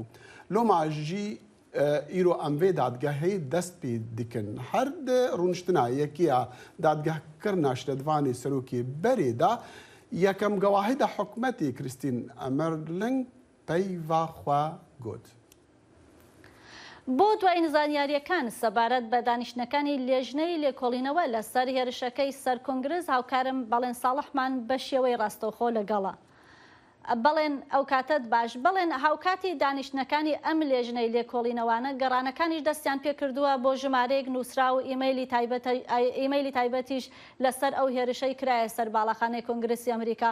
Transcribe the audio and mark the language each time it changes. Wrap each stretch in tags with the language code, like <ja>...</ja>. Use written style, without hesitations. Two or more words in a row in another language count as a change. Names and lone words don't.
<ku>Loma jî îro em vê dadgehê dest pê dikin. Her di rûniştina yekiya dadgehkirina şiretvanê serokêberê de yekem gewahî de hikûmetê Christine Emerling peyva xwe got.</ku> <ckb>بۆ دوای نزانیاریەکان سەبارەت بە دانیشتنەکانی لێژنەی لێکۆڵینەوە لەسەر هێرشەکەی سەر کۆنگرس هاوکارم بەڵێن ساڵحمان بە شێوەی ڕاستەوخۆ لەگەڵە. بەڵێن ئەو کاتت باش بڵێن هاوکاتی دانیشتنەکانی ئەم لێژنەی لێکۆڵینەوانە گەڕانەکانیش دەستیان پێکردووە بۆ ژمارەیەک نووسرا و ئیمەیلی تایبەتیش لەسەر ئەو هێرشەی کرایە سەر باڵەخانەی کۆنگرسی ئەمریکا.</ckb>